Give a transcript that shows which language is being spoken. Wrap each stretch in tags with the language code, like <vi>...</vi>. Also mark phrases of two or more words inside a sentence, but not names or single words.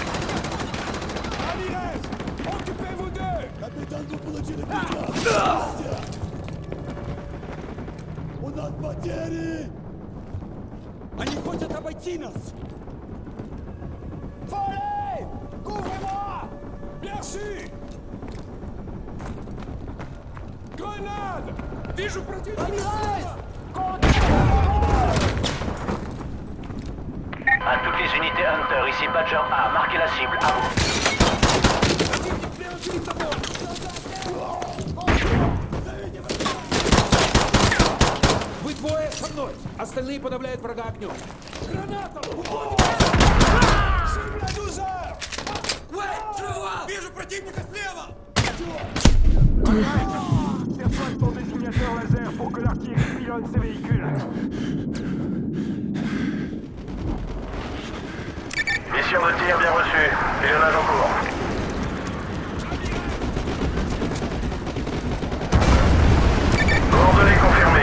<fr>Occupez-vous d'eux! Capitaine, vous</fr> <ru>получили пятна! У нас потери! Они хотят обойти нас!</ru> <fr>Foley! Couvrez-moi! Bien sûr! Grenade!</fr> <ru>Вижу противника!</ru> <fr>À toutes les unités Hunter, ici Badger A, marquez la cible, à vous.</fr> <ru>Вы двое со мной. Остальные подавляют врага огнем. Вижу противника слева!</ru> <fr>Déploie ton désignateur laser pour que l'artillerie pilonne ces véhicules. Mission de tir bien reçue. Pilonnage en cours. Coordonnées confirmées.</fr>